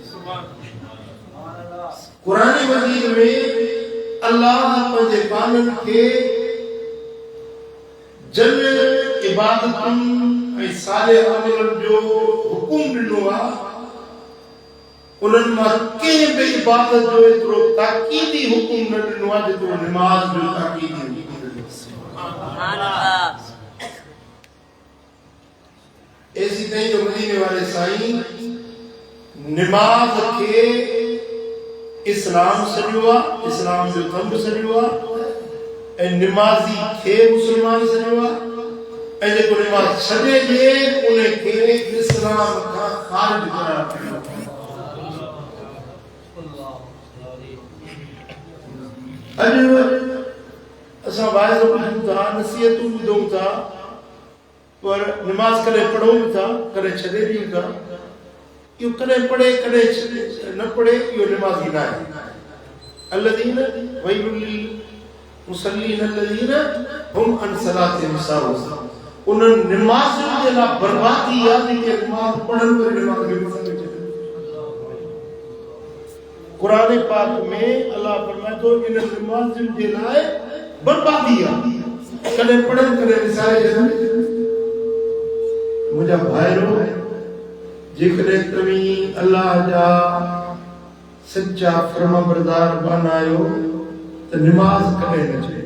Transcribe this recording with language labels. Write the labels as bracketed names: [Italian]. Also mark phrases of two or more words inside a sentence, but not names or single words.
[Sindhi] कुरान मजीद में अल्लाह पंहिंजे बाननि खे जन इबादतुनि ऐं सालिह अमलनि जो हुकुम ॾिनो आहे। उन्हनि मां कंहिं बि इबादत जो एतिरो ताकीदी हुकुम न ॾिनो आहे जेतिरो नमाज़ जो ताकीदी हुकुम ॾिनो। ऐसी नहीं जो मदीने वाले साईं नमाज के इस्लाम सॼो आहे, इस्लाम जो थंब सॼो आहे, ऐं नमाज़ी खे मुस्लमान सॼो आहे, ऐं जेको नमाज़ छॾे ॾिए उन खे इस्लाम खां ख़ारिज करार ॾिनो। अॼु असां वाइज़ ॿुधूं था, नसीहतूं ॿुधूं था, पर नमाज कॾहिं पढ़ूं था, कॾहिं छॾे ॾियूं था। इहो कॾहिं पढ़े कॾहिं न पढ़े इहो नमाज़ी न आहे। [Arabic] الذين ويل للمصلين الذين هم عن صلاتهم ساهون. [Sindhi] उन्हनि नमाज़ुनि जे लाइ बर्बादी आहे जेके नमाज़ पढ़नि पर नमाज़ खे पसंदि न कनि। क़ुरान पाक में अल्लाह फरमाए थो इन नमाज़ुनि जे लाइ बर्बादी आहे। कॾहिं पढ़नि कॾहिं विसारे छॾनि। मुझा भाइरो, जेकॾहिं तव्हीं अल्लाह जा सच्चा फर्माबरदार बणायो त नमाज़ कॾहिं न छॾे।